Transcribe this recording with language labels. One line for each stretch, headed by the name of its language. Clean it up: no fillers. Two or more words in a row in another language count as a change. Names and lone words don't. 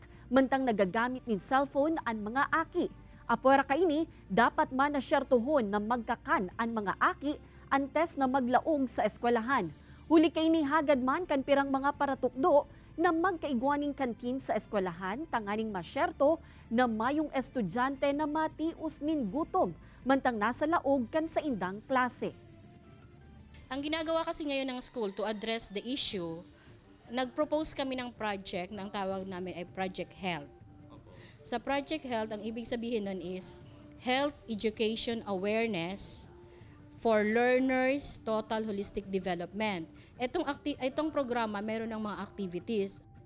Bikol: Mantang nagagamit nin cellphone an mga aki. Apora kay ini, dapat man na syertuhon na magkakan ang mga aki antes na maglaog sa eskwelahan. Huli kay ni hagad man kan pirang mga paratukdo na magkaigwaning kantin sa eskwelahan tanganing masyerto na mayong estudyante na matius nin gutom mantang nasa laog kan sa indang klase.
Filipino: Ang ginagawa kasi ngayon ng school
English: to address the issue,
Filipino: nag-propose kami ng project na ang tawag namin ay Project Health. Sa Project Health, ang ibig sabihin nun is Health Education Awareness for Learners Total Holistic Development. Itong programa, meron ng mga activities.